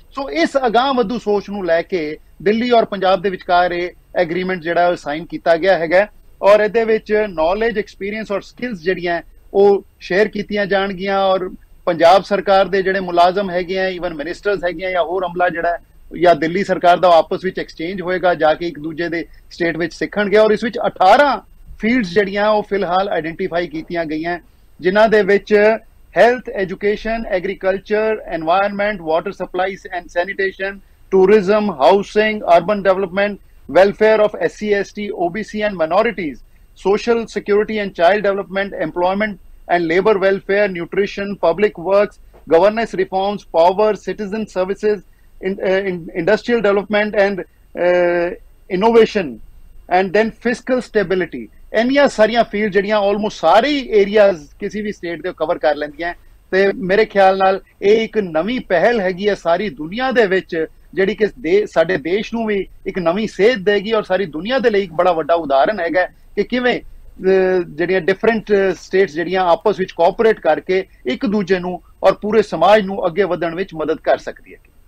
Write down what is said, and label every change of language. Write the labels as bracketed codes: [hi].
[pa] ਸੋ ਇਸ ਅਗਾਂਹ ਵਧੂ ਸੋਚ ਨੂੰ ਲੈ ਕੇ ਦਿੱਲੀ ਔਰ ਪੰਜਾਬ ਦੇ ਵਿਚਕਾਰ ਇਹ ਐਗਰੀਮੈਂਟ ਜਿਹੜਾ ਉਹ ਸਾਈਨ ਕੀਤਾ ਗਿਆ ਹੈਗਾ ਔਰ ਇਹਦੇ ਵਿੱਚ ਨੌਲੇਜ, ਐਕਸਪੀਰੀਅੰਸ ਔਰ ਸਕਿੱਲਸ ਜਿਹੜੀਆਂ ਉਹ ਸ਼ੇਅਰ ਕੀਤੀਆਂ ਜਾਣਗੀਆਂ ਔਰ ਪੰਜਾਬ ਸਰਕਾਰ ਦੇ ਜਿਹੜੇ ਮੁਲਾਜ਼ਮ ਹੈਗੇ ਆ, ਈਵਨ ਮਿਨਿਸਟਰਸ ਹੈਗੇ ਆ ਜਾਂ ਹੋਰ ਅਮਲਾ ਜਿਹੜਾ ਜਾਂ ਦਿੱਲੀ ਸਰਕਾਰ ਦਾ ਆਪਸ ਵਿੱਚ ਐਕਸਚੇਂਜ ਹੋਏਗਾ, ਜਾ ਕੇ ਇੱਕ ਦੂਜੇ ਦੇ ਸਟੇਟ ਵਿੱਚ ਸਿੱਖਣਗੇ। ਔਰ ਇਸ ਵਿੱਚ 18 ਫੀਲਡਸ ਜਿਹੜੀਆਂ ਉਹ ਫਿਲਹਾਲ ਆਇਡੈਂਟੀਫਾਈ ਕੀਤੀਆਂ ਗਈਆਂ ਜਿਨ੍ਹਾਂ ਦੇ ਵਿੱਚ [en] health, education, agriculture, environment, water supplies and sanitation, tourism, housing, urban development, welfare of SC, ST, OBC and minorities, social security and child development, employment and labor welfare, nutrition, public works, governance reforms, power, citizen services, industrial development and innovation, and then fiscal stability. [pa] ਇੰਨੀਆਂ ਸਾਰੀਆਂ field ਜਿਹੜੀਆਂ almost ਸਾਰੇ areas ਕਿਸੇ ਵੀ state ਦੇ cover ਕਰ ਲੈਂਦੀਆਂ ਤੇ ਮੇਰੇ ਖਿਆਲ ਨਾਲ ਇਹ ਇੱਕ ਨਵੀਂ ਪਹਿਲ ਹੈਗੀ ਹੈ ਸਾਰੀ ਦੁਨੀਆ ਦੇ ਵਿੱਚ, ਜਿਹੜੀ ਕਿ ਸਾਡੇ ਦੇਸ਼ ਨੂੰ ਵੀ ਇੱਕ ਨਵੀਂ ਸੇਧ ਦੇਗੀ ਔਰ ਸਾਰੀ ਦੁਨੀਆ ਦੇ ਲਈ ਇੱਕ ਬੜਾ ਵੱਡਾ ਉਦਾਹਰਨ ਹੈਗਾ ਕਿ ਕਿਵੇਂ ਜਿਹੜੀਆਂ ਡਿਫਰੈਂਟ ਸਟੇਟਸ ਜਿਹੜੀਆਂ ਆਪਸ ਵਿੱਚ ਕੋਆਪਰੇਟ ਕਰਕੇ ਇੱਕ ਦੂਜੇ ਨੂੰ ਔਰ ਪੂਰੇ ਸਮਾਜ ਨੂੰ ਅੱਗੇ ਵਧਣ ਵਿੱਚ ਮਦਦ ਕਰ ਸਕਦੀ ਹੈ।